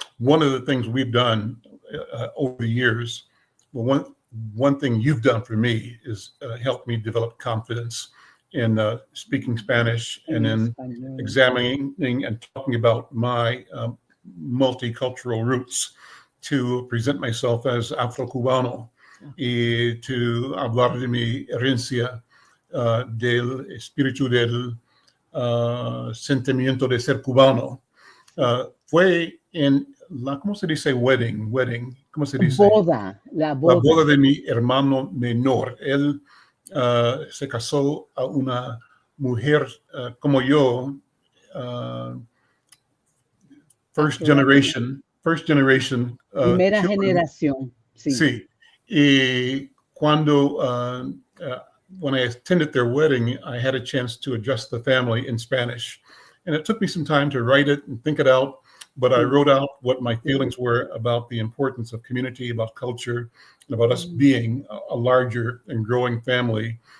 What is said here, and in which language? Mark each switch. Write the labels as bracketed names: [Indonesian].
[English] One of the things we've done over the years, well, one thing you've done for me is help me develop confidence in speaking Spanish and in examining and talking about my multicultural roots, to present myself as Afro-Cubano y to [Spanish] hablar de mi herencia, del espíritu del sentimiento de ser cubano. Fue en la, ¿cómo se dice wedding? ¿Cómo se dice? La boda de mi hermano menor. Él se casó a una mujer como yo, [English] first generation. [Spanish] Primera generación. Sí. [English] Y cuando when I attended their wedding, I had a chance to address the family in Spanish. And it took me some time to write it and think it out, but I wrote out what my feelings were about the importance of community, about culture, and about us being a larger and growing family.